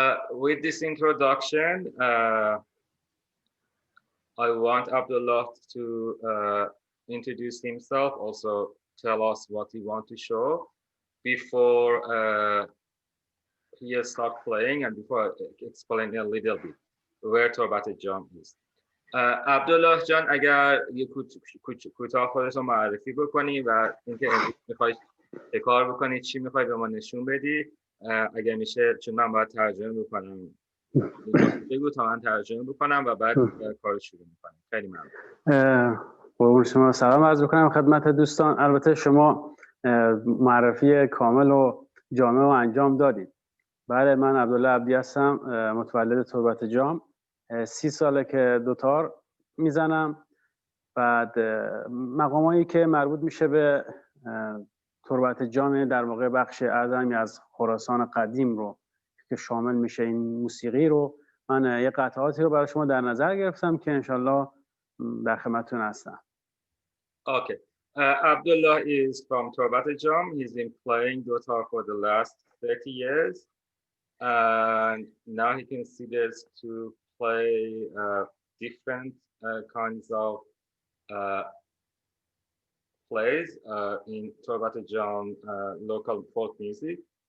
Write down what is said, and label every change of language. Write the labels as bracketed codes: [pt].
[en] With this introduction, I want Abdullah to introduce himself, also tell us what he wants to show before he start playing, and before I explain a little bit where Torbat Jam is. [fa] عبدالله جان اگر یه کوتاه خودت رو معرفی بکنی و اینکه میخوای چه کار بکنی، چی میخوای به ما نشون بدی، اگر میشه، چون من باید ترجمه بکنم، بگو تا من ترجمه بکنم و بعد کار شروع میکنم. خیلی ممنون. قربون شما، سلام عرض میکنم خدمت دوستان. البته شما معرفی کامل و جامع و انجام دادید. بله، من عبدالله عبدی هستم، متولد تربت جام. 30 ساله که دوتار میزنم. بعد مقامایی که مربوط میشه به تربت جام، در واقع بخش اعظمی از خراسان قدیم رو که شامل میشه این موسیقی رو، من یه قطعاتی رو برای شما در نظر گرفتم که انشالله در خدمتتون هستم. [en] Okay. Abdullah is from Torbat Jam. He's been playing guitar for the last 30 years. And now he considers to play different kinds of plays in Torbat Jam local folk music.